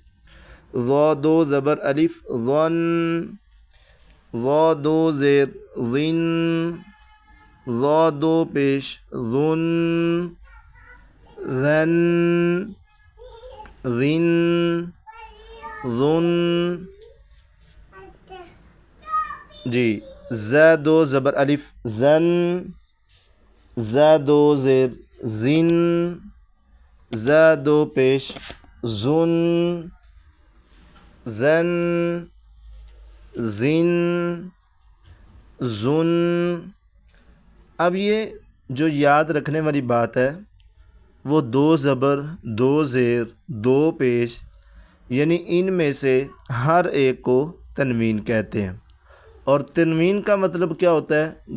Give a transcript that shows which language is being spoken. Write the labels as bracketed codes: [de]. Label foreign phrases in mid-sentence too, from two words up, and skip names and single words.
[ur] ضا 2 زبر الف ظن، ضا 2 زیر ظن، ضا 2 پیش ظن، ذن، ذن، ظن۔ جی زا 2 زبر الف زن، زا 2 زیر زن، زا 2 پیش زن، زن، زن، زن۔ اب یہ جو یاد رکھنے والی بات ہے وہ 2 زبر 2 زیر 2 پیش، یعنی ان میں سے ہر ایک کو تنوین کہتے ہیں، اور تنوین کا مطلب کیا ہوتا ہے؟